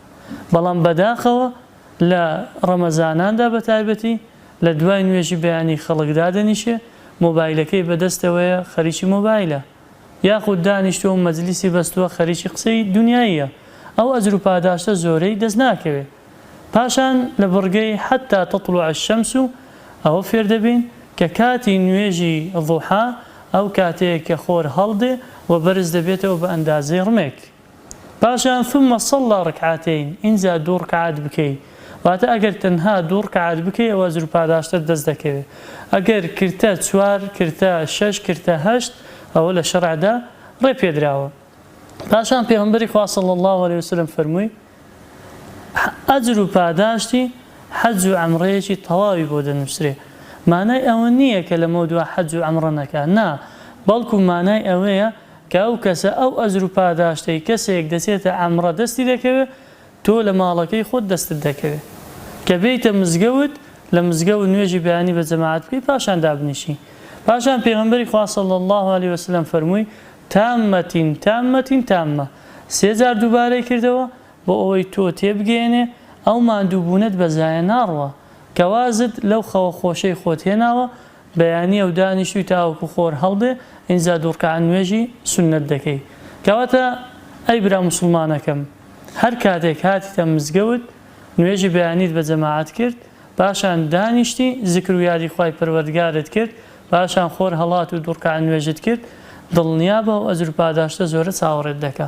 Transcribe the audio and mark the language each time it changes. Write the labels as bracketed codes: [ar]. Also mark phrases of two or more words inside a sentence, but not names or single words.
[ckb] بەڵام بەداخەوە لە ڕەمەزاناندا بە تایبەتی لە دوای نوێژی بەیانی خەڵک دادەنیشێ، مۆبایلەکەی بەدەستەوەیە خەریکی مۆبایلە، یاخود دانیشتووە مەجلیسی بەستووە خەریکی قسەی دنیاییە، ئەو ئەجر و پاداشتە زۆرەی دەست ناکەوێت. پاشان لە بڕگەی [ar] حتا تطلع الشمس [ckb] ئەوە فێر دەبین کە کاتی نوێژی ضوحا ئەو کاتەیە کە خۆر هەڵدێ و بەرز دەبێتەوە بە ئەندازەی ڕمێک. [ar] پاشان ثم صلى ركعتين، [ckb] ئینجا دوو ڕکعات بکەی، واتە ئەگەر تەنها دوو ڕکعات بکەی ئەوە ئەجر و پاداشتت دەست دەکەوێت. ئەگەر کردە 4 کردە 6 کردە 8 ئەوە لە شەرعدا ڕێ پێدراوە. پاشان پێغەمبەری خوا [ar] صلی الله عليه وسلم [ckb] فەرمووی: ئەجر و پاداشتی حەج و عەمرەیەکی تەواوی بۆ دەنووسرێ. مانای ئەوە نییە کە لەمە دووە حەج و عەمرە نەکات، نا، بەڵکو مانای ئەوەیە کە ئەو کەسە ئەو ئەجر و پاداشتەی کەسێک دەچێتە عەمرە دەستی دەکەوێت، تۆ لە ماڵەکەی خۆت دەستت دەکەوێت، کە بێیتە مزگەوت، لە مزگەوت نوێژی بەیانی بە جەماعەت بکەی، پاشان دابنیشی. پاشان پێغەمبەری خوا [ar] صلی الله عليه وسلم [ckb] فەرمووی: [ar] تامة تامة تامة، [ckb] 3 جار دووبارەی کردەوە بۆ ئەوەی تۆ تێبگەێنێ ئەو ماندووبوونت بەزایە ناڕوە، کە وازت لەو خەوە خۆشەی خۆت هێناوە، بەیانی ئەو دانیشتوی تاوەکو خۆر هەڵدێ، ئینجا دوو ڕکعات نوێژی سونەت دەکەی. کەواتە ئەی برا موسڵمانەکەم، هەر کاتێک هاتیتە مزگەوت نوێژی بەیانیت بە جەماعەت کرد، پاشان دانیشتی زیکر و یادی خوای پەروەردگارت کرد، پاشان خۆر هەڵات و دوو ڕکعات نوێژت کرد، دڵنیا بە ئەو ئەجر و پاداشتە زۆرە چاوەڕێت دەکات.